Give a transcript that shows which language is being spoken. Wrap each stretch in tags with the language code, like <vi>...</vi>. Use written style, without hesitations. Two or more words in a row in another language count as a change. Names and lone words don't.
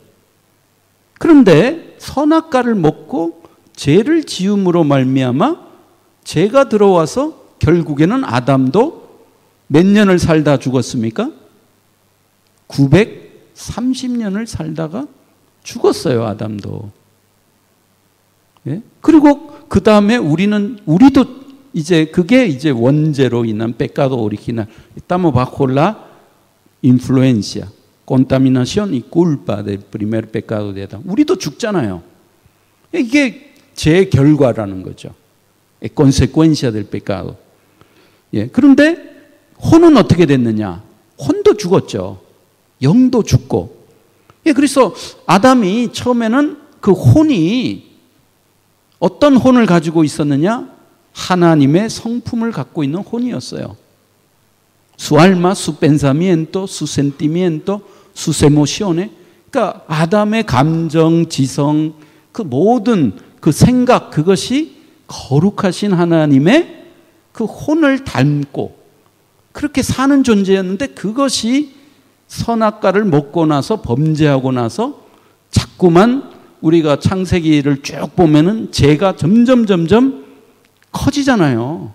<ko>그런데 선악과를 먹고 죄를 지음으로 말미암아 죄가 들어와서 결국에는 아담도 몇 년을 살다 죽었습니까? 930년을 살다가 죽었어요, 아담도. 그리고 그 다음에 우리도 이제 그게 이제 원죄로 인한</ko> <es>pecado original. Estamos bajo la influencia, contaminación y culpa del primer pecado de Adán.</es> <ko>우리도 죽잖아요. 이게 죄 결과라는 거죠.</ko> <es>consecuencia del pecado.</es> <ko>그런데 혼은 어떻게 됐느냐? 혼도 죽었죠. 영도 죽고. 그래서 아담이 처음에는 그 혼이 어떤 혼을 가지고 있었느냐? 하나님의 성품을 갖고 있는 혼이었어요.</ko> <es>Su alma, su pensamiento, su sentimiento, sus emociones.</es> <ko>그러니까 아담의 감정, 지성, 그 모든 그 생각, 그것이 거룩하신 하나님의 그 혼을 닮고 그렇게 사는 존재였는데, 그것이 선악과를 먹고 나서 범죄하고 나서 자꾸만 우리가 창세기를 쭉 보면은 죄가 점점 커지잖아요.</ko>